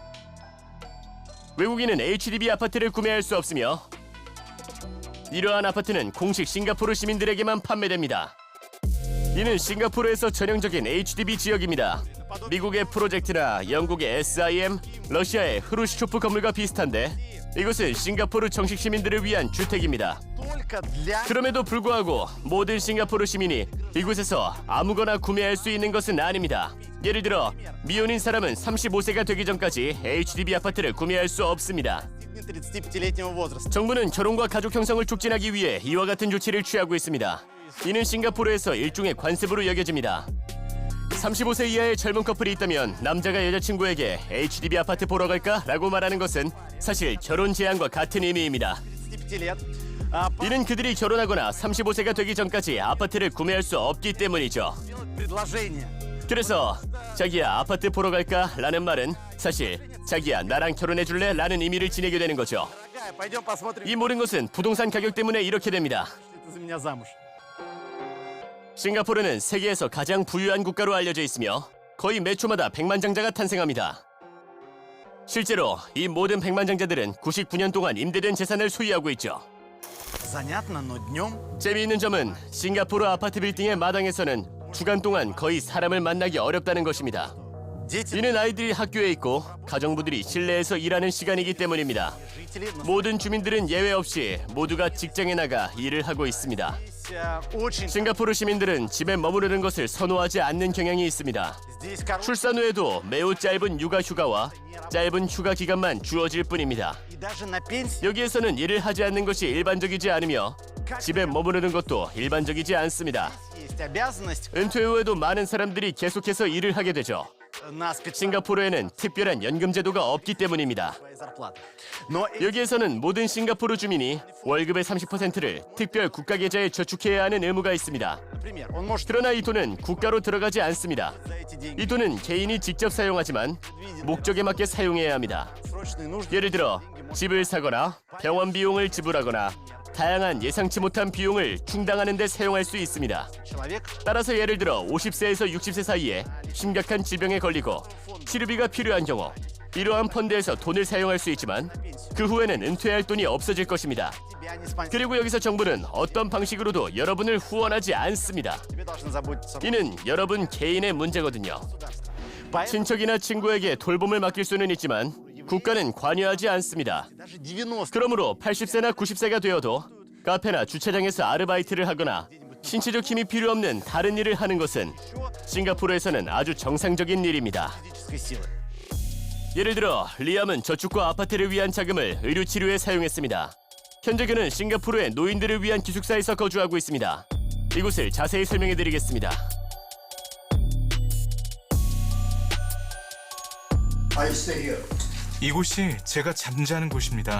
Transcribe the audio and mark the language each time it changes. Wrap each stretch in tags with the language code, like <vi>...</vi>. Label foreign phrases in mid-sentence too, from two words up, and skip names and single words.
<ko>외국인은 HDB 아파트를 구매할 수 없으며 이러한 아파트는 공식 싱가포르 시민들에게만 판매됩니다. 이는 싱가포르에서 전형적인 HDB 지역입니다. 미국의 프로젝트나 영국의 SIM, 러시아의 흐루시초프 건물과 비슷한데 이곳은 싱가포르 정식 시민들을 위한 주택입니다.</ko> <ru>только для</ru> <ko>그럼에도 불구하고 모든 싱가포르 시민이 이곳에서 아무거나 구매할 수 있는 것은 아닙니다. 예를 들어 미혼인 사람은 35세가 되기 전까지 HDB 아파트를 구매할 수 없습니다.</ko> <ru>35-летнего возраста.</ru> <ko>정부는 결혼과 가족 형성을 촉진하기 위해 이와 같은 조치를 취하고 있습니다. 이는 싱가포르에서 일종의 관습으로 여겨집니다. 35세 이하의 젊은 커플이 있다면 남자가 여자친구에게 HDB 아파트 보러 갈까? 라고 말하는 것은 사실 결혼 제안과 같은 의미입니다.</ko> <ru>35 лет. А</ru> <ko>이는 그들이 결혼하거나 35세가 되기 전까지 아파트를 구매할 수 없기 때문이죠.</ko> <ru>предложение.</ru> <ko>그래서 자기야 아파트 보러 갈까? 라는 말은 사실 자기야 나랑 결혼해 줄래? 라는 의미를 지니게 되는 거죠.</ko> <ru>Дорогая, пойдем посмотрим.</ru> <ko>이 모든 것은 부동산 가격 때문에 이렇게 됩니다.</ko> <ru>Ты за меня замуж.</ru> <ko>싱가포르는 세계에서 가장 부유한 국가로 알려져 있으며 거의 매 초마다 백만장자가 탄생합니다. 실제로 이 모든 백만장자들은 99년 동안 임대된 재산을 소유하고 있죠.</ko> <ru>Занятно, но днем</ru> <ko>재미있는 점은 싱가포르 아파트 빌딩의 마당에서는 주간 동안 거의 사람을 만나기 어렵다는 것입니다.</ko> <ru>дети,</ru> <ko>이는 아이들이 학교에 있고 가정부들이 실내에서 일하는 시간이기 때문입니다.</ko> <ru>жители</ru> <ko>모든 주민들은 예외 없이 모두가 직장에 나가 일을 하고 있습니다.</ko> <ru>очень...</ru> <ko>싱가포르 시민들은 집에 머무르는 것을 선호하지 않는 경향이 있습니다.</ko> <ru>Здесь короткие</ru> <ko>출산 후에도 매우 짧은 육아 휴가와 짧은 휴가 기간만 주어질 뿐입니다.</ko> <ru>и даже на пенсии</ru> <ko>여기에서는 일을 하지 않는 것이 일반적이지 않으며 집에 머무르는 것도 일반적이지 않습니다.</ko> <ru>есть обязанность</ru> <ko>은퇴 후에도 많은 사람들이 계속해서 일을 하게 되죠.</ko> <ru>на специальную</ru> <ko>싱가포르에는 특별한 연금 제도가 없기 때문입니다.</ko> <ru>зарплату. Но</ru> <ko>여기에서는 모든 싱가포르 주민이 월급의 30%를 특별 국가 계좌에 저축해야 하는 의무가 있습니다.</ko> <ru>например, он может</ru> <ko>그러나 이 돈은 국가로 들어가지 않습니다.</ko> <ru>за эти деньги</ru> <ko>이 돈은 개인이 직접 사용하지만 목적에 맞게 사용해야 합니다.</ko> <ru>срочные нужды.</ru> <ko>예를 들어 집을 사거나 병원 비용을 지불하거나 다양한 예상치 못한 비용을 충당하는 데 사용할 수 있습니다.</ko> <ru>Человек</ru> <ko>따라서 예를 들어 50세에서 60세 사이에 심각한 질병에 걸리고 치료비가 필요한 경우 이러한 펀드에서 돈을 사용할 수 있지만 그 후에는 은퇴할 돈이 없어질 것입니다.</ko> <ru>тебя не спонсирует.</ru> <ko>그리고 여기서 정부는 어떤 방식으로도 여러분을 후원하지 않습니다.</ko> <ru>Тебе должны заботиться.</ru> <ko>이는 여러분 개인의 문제거든요.</ko> <ru>Поэтому</ru> <ko>친척이나 친구에게 돌봄을 맡길 수는 있지만 국가는 관여하지 않습니다.</ko> <ru>даже 90</ru> <ko>그러므로 80세나 90세가 되어도 카페나 주차장에서 아르바이트를 하거나 신체적 힘이 필요 없는 다른 일을 하는 것은 싱가포르에서는 아주 정상적인 일입니다.</ko> <ru>физической силы.</ru> <ko>예를 들어 리암은 저축과 아파트를 위한 자금을 의료 치료에 사용했습니다. 현재 그는 싱가포르의 노인들을 위한 기숙사에서 거주하고 있습니다. 이곳을 자세히 설명해드리겠습니다. 이곳이 제가 잠자는 곳입니다.</ko>